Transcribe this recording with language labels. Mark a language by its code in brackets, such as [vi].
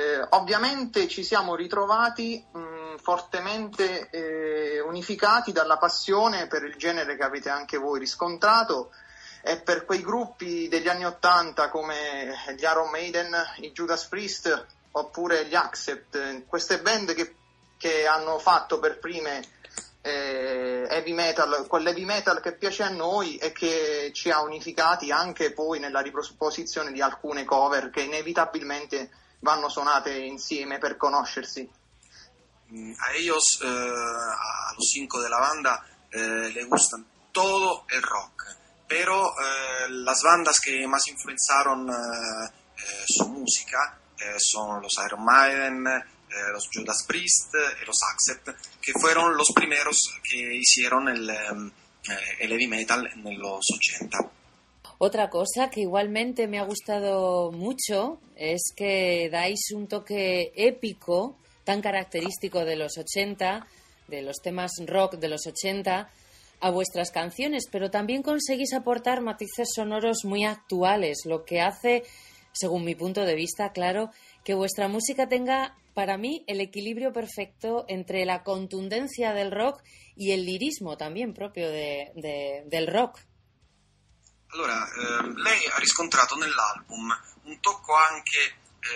[it] Ovviamente ci siamo ritrovati fortemente unificati dalla passione per il genere che avete anche voi riscontrato e per quei gruppi degli anni Ottanta come gli Iron Maiden, i Judas Priest oppure gli Accept, queste band che hanno fatto per prime heavy metal, quell'heavy metal che piace a noi e che ci ha unificati anche poi nella riproposizione di alcune cover che inevitabilmente vanno suonate insieme per conoscersi. [es] A ellos, a los cinco de la banda, le gustan todo el rock, pero las bandas que más influenzaron su música son los Iron Maiden, los Judas Priest y los Accept, que fueron los primeros que hicieron el heavy metal en los 80. Otra cosa que igualmente me ha gustado mucho es que dais un toque épico tan característico de los 80, de los temas rock de los 80, a vuestras canciones, pero también conseguís aportar matices sonoros muy actuales, lo que hace, según mi punto de vista, claro, que vuestra música tenga, para mí, el equilibrio perfecto entre la contundencia del rock y el lirismo también propio del rock. [it] Allora, lei ha riscontrato nell'album un tocco anche